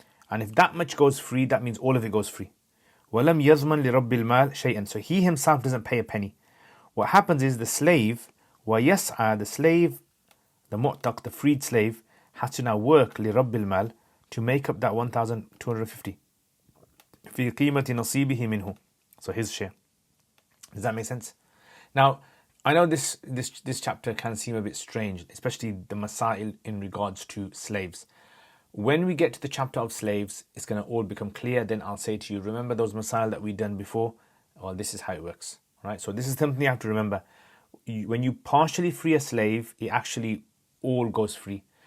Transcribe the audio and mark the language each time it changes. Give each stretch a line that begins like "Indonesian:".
English: And if that much goes free, that means all of it goes free.
Arabic: وَلَمْ يَضْمَنْ لِرَبِّ الْمَالِ شَيْئًا,
English: so he himself doesn't pay a penny. What happens is the slave, وَيَسْعَى, the slave, the mu'taq, the freed slave, has to now work
Arabic: لِرَبِّ الْمَالِ,
English: to make up that 1,250.
Arabic: فِي قِيمَةِ نَصِيبِهِ مِنْهُ,
English: so his share. Does that make sense? Now, I know this chapter can seem a bit strange, especially the masail in regards to slaves. When we get to the chapter of slaves, it's going to all become clear. Then I'll say to you, remember those masail that we done before? Well, this is how it works, right? So this is something you have to remember. When you partially free a slave, it actually all goes free.